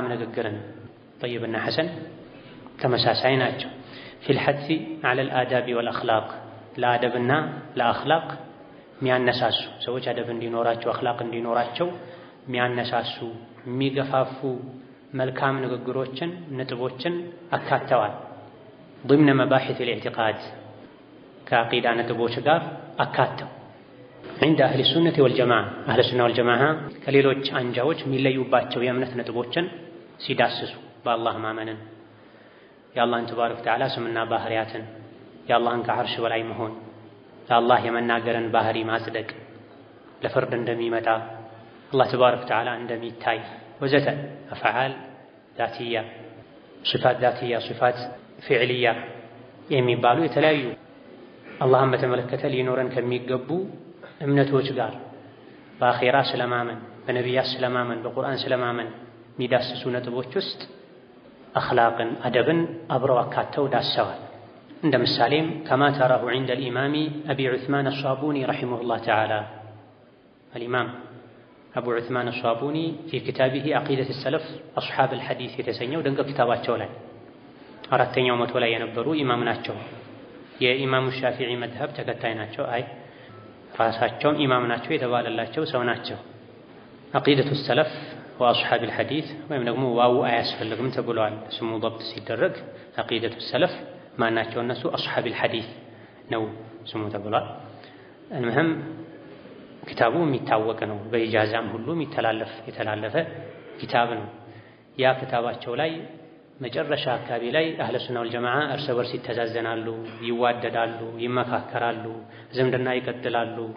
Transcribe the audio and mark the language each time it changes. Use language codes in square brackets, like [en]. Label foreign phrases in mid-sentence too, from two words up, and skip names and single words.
[am] ንግግርን ጠይብና ሐሰን ተመሳሳይ ናቸው። [ar] في الحث على الآداب والأخلاق [am] ለአደብና ለአኽላቅ የሚያነሳሱ ሰዎች አደብ እንዲኖራቸው አኽላቅ እንዲኖራቸው የሚያነሳሱ የሚገፋፉ መልካም ንግግሮችን ነጥቦችን አካተዋል። [ar] ضمن مباحث الاعتقاد [am] ከዓቂዳ ነጥቦች ጋር አካተው [ar] عند أهل السنة والجماعة أهل السنة والجماعة [am] ከሌሎች አንጃዎች የሚለዩባቸው የእምነት ነጥቦችን ሲዳስሱ በአላህ ማመንን የአላህን [ar] تبارك وتعالى [am] ስምና ባህሪያትን የአላህን ከዓርሽ በላይ መሆን ለአላህ የመናገርን ባህሪ ማጽደቅ ለፍርድ እንደሚመጣ አላህ [ar] تبارك وتعالى [am] እንደሚታይ ወዘተ [ar] أفعال ذاتية صفات ذاتية صفات فعلية [am] የሚባሉ የተለያዩ አላህን በተመለከተ ሊኖረን ከሚገቡ እምነቶች ጋር በአኺራ ስለማመን በነቢያት ስለማመን በቁርአን ስለማመን የሚዳስሱ ነጥቦች ውስጥ አኽላቅን አደብን አብረው አካተው ዳሰዋል። እንደ ምሳሌም [ar] كما تراه عند الإمام أبي عثمان الصابوني رحمه الله تعالى الإمام أبو عثمان الصابوني في كتابه عقيدة السلف أصحاب الحديث [am] የተሰኘው ድንቅ ኪታባቸው ላይ አራተኛው መቶ ላይ የነበሩ ኢማም ናቸው። የኢማሙ ሻፊዒ መዝሀብ ተከታይ ናቸው። ራሳቸውም ኢማም ናቸው የተባለላቸው ሰው ናቸው። عقيدة [ar] السلف وأصحاب الحديث [am] ወይም ደግሞ ዋው አያስፈልግም ተብሏል። ስሙ ضبط ሲደረግ [ar] عقيدة السلف [am] ማናቸው እነሱ [ar] أصحاب الحديث [am] ነው ስሙ ተብሏል። المهم ኪታቡ የሚታወቅ ነው። በኢጃዛም ሁሉ የተላለፈ ኪታብ ነው። ያ ኪታባቸው ላይ መጨረሻ አካባቢ ላይ [ar] أهل السنة والجماعة [am] እርስ በርስ ይተዛዘናሉ፣ ይዋደዳሉ፣ ይመካከራሉ፣ ዝምድና ይቀጥላሉ፣